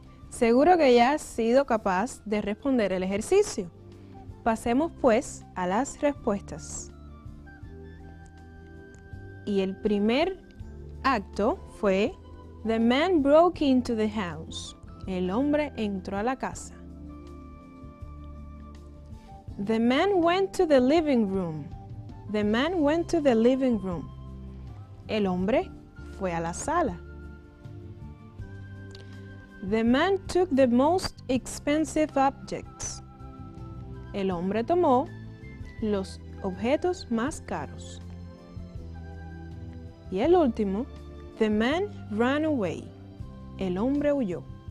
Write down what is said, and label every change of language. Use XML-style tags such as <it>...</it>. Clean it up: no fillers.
<es>Seguro que ya has sido capaz de responder el ejercicio. Pasemos pues a las respuestas. Y el primer acto fue</es> <en>The man broke into the house.</en> <es>El hombre entró a la casa.</es> <en>The man went to the living room. The man went to the living room.</en> <es>El hombre fue a la sala.</es> <en>The man took the most expensive objects.</en> <es>El hombre tomó los objetos más caros. Y el último,</es> <en>the man ran away.</en> <es>El hombre huyó.</es>